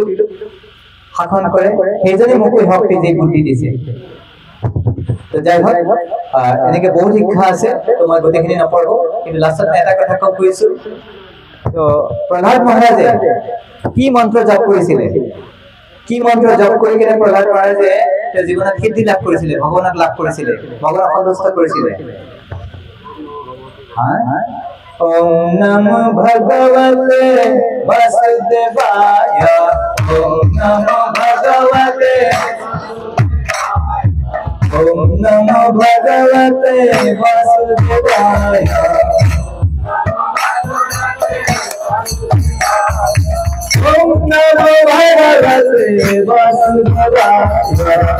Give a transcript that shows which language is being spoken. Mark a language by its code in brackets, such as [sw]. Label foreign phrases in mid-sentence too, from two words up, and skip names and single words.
[as] শাসন কৰে সেইজনে মোক শক্তি যে বুদ্ধি দিছে তো যাই হোক এনেকে বহুত শিক্ষা আছে তো মই গোটেইখিনি নপঢ়ো কিন্তু লাষ্টত এটা কথা কৈছো তো প্ৰহ্লাদ মহাৰাজে কি মন্ত্ৰ জপ কৰিছিলে কি মন্ত্ৰ জপ কৰি কেনে প্ৰহ্লাদ মহাৰাজে তেওঁৰ জীৱনত সিদ্ধি লাভ কৰিছিলে ভগৱানক লাভ কৰিছিলে ভগৱানক সন্তুষ্ট কৰিছিলে [sa] ओम नमो भगवते वासुदेवाय ओम नमो भगवते वासुदेवाय ओम नमो भगवते वासुदेवाय